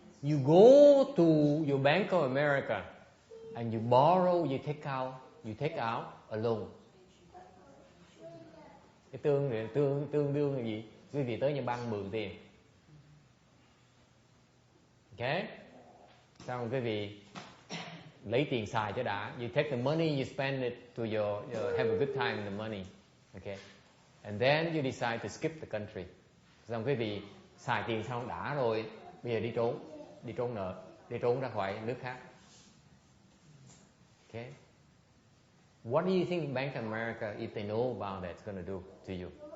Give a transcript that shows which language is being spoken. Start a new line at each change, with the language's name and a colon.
English: You go to your Bank of America and you borrow, you take out a loan.
Vietnamese: Cái tương đương là gì? Quý vị tới nhà băng mượn tiền. Okay? Xong quý vị lấy tiền xài cho đã.
English: You take the money, you spend it to have a good time in the money. Okay? And then you decide to skip the country.
Vietnamese: Xong quý vị xài tiền xong đã rồi, bây giờ đi trốn nợ, đi trốn ra khỏi nước khác.
English: Okay? What do you think Bank of America, if they know about that, is going to do to you?